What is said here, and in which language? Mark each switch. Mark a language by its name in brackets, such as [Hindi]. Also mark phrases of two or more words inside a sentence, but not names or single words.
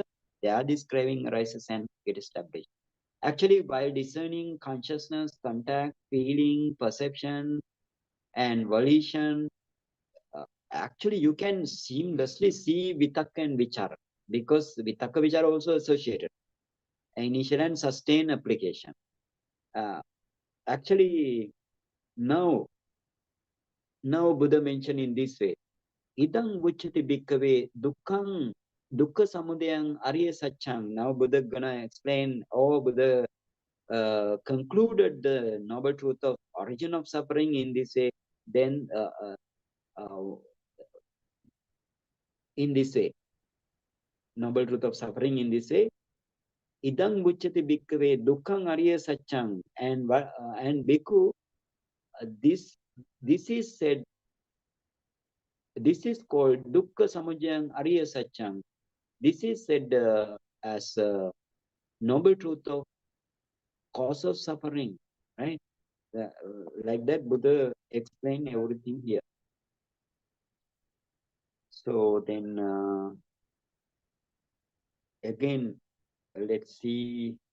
[English] They are this craving arises and get established. Actually, while discerning consciousness, contact, feeling, perception, and volition, actually you can seamlessly see Vitaka and Vichara, because [Pali] Vitaka Vichara [English] also associated initial and sustained application. Actually, now Buddha mentioned in this way, [Pali] idang vuchati bhikkave dukkhaṃ dukkha samudayaṃ arya saccam. [English] Now Buddha gonna explain, Buddha concluded the noble truth of origin of suffering in this way. Then in this way, noble truth of suffering in this way, [Pali] idang vuchati bhikkave dukkhaṃ arya saccam. [English] And bhikkhu, this is said, this is called [Pali] dukkha samudayaṃ arya saccam. [English] This is said as a noble truth of cause of suffering, right? Like that, Buddha explained everything here. So then again, let's see.